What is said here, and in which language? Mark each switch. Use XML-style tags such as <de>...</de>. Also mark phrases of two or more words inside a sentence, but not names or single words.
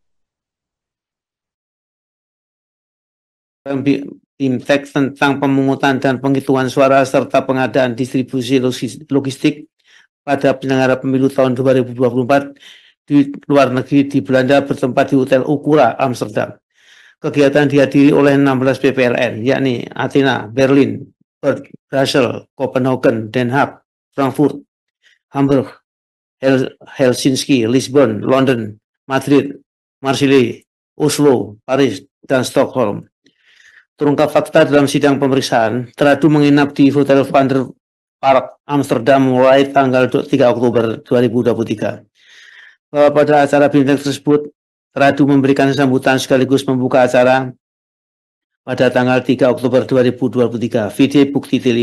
<id>Tim teks tentang pemungutan dan penghitungan suara serta pengadaan distribusi logistik pada penyelenggara pemilu tahun 2024 di luar negeri di Belanda bertempat di Hotel Ukura, Amsterdam. Kegiatan dihadiri oleh 16 PPLN, yakni Athena, Berlin, Perth, Brussels, Copenhagen, Den Haag, Frankfurt, Hamburg, Helsinki, Lisbon, London, Madrid, Marseille, Oslo, Paris, dan Stockholm. Terungkap fakta dalam sidang pemeriksaan, teradu menginap di Hotel Van der Park, Amsterdam mulai tanggal 3 Oktober 2023. Bahwa pada acara bintang tersebut, teradu memberikan sambutan sekaligus membuka acara pada tanggal 3 Oktober 2023, video bukti T5.</id>